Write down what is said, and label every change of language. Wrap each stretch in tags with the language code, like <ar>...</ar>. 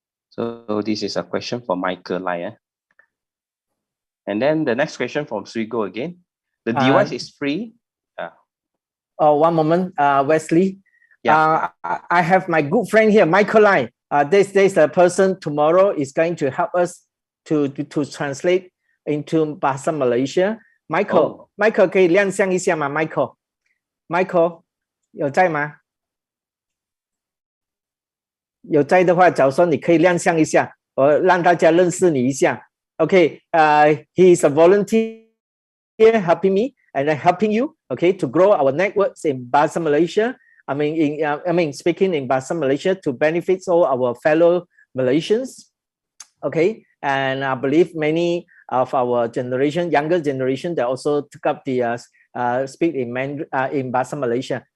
<en>So this is a question for Michael Lai. And then the next question from Srigo again. The device is free. One moment, Wesley. I have my good friend here, Michael Lai. This person tomorrow is going to help us to translate into Bahasa Malaysia.</en> <zh>Michael 可以亮相一下吗 ？Michael 有在吗？有在的话，假如说你可以亮相一下，我让大家认识你一下。</zh> <en>Okay, he is a volunteer helping me and helping you. Okay, to grow our networks in Bahasa Malaysia. I mean, speaking in Bahasa Malaysia to benefit all our fellow Malaysians. Okay, and I believe many of our generation, younger generation, they also took up the speak in Bahasa Malaysia.</en>